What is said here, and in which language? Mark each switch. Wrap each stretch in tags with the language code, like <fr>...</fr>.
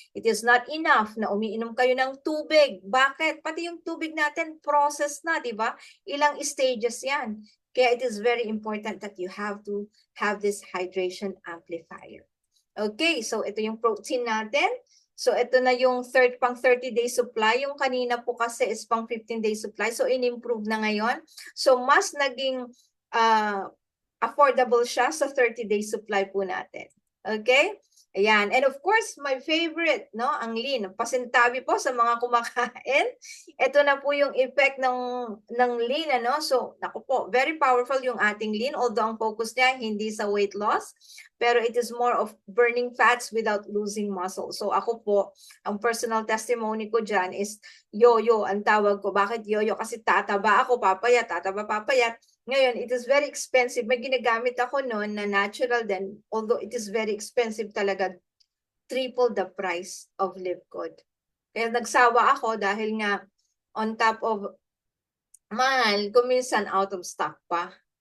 <en>It is not enough</en> <tl>na umiinom kayo ng tubig. Bakit? Pati yung tubig natin, process na, di ba? Ilang stages yan.</tl> <en>Kaya it is very important that you have to have this hydration amplifier.</en> <tl>Okay, so ito yung protein natin. So ito na yung pang 30-day supply. Yung kanina po kasi is pang 15-day supply. So in-improve na ngayon. So mas naging affordable siya sa 30-day supply po natin. Okay? Ayan.</tl> <en>And of course, my favorite, no, ang lean.</en> <tl>Pasintabi po sa mga kumakain. Ito na po yung effect ng lean, ano? So, naku po,</tl> <en>very powerful</en> <tl>yung ating lean. Although ang focus niya hindi sa weight loss, pero</tl> <en>it is more of burning fats without losing muscle.</en> <tl>So, ako po, ang personal testimony ko dyan is yo-yo ang tawag ko. Bakit yo-yo? Kasi tataba ako, papayat, tataba, papayat. Ngayon,</tl> <en>it is very expensive.</en> <tl>May ginagamit ako noon na natural din.</tl> <en>Although it is very expensive talaga, triple the price of Livcod.</en> <tl>Kaya nagsawa ako dahil nga</tl> <en>on top of</en> <tl>mahal, kuminsan</tl> <en>out of stock</en> <tl>pa.</tl>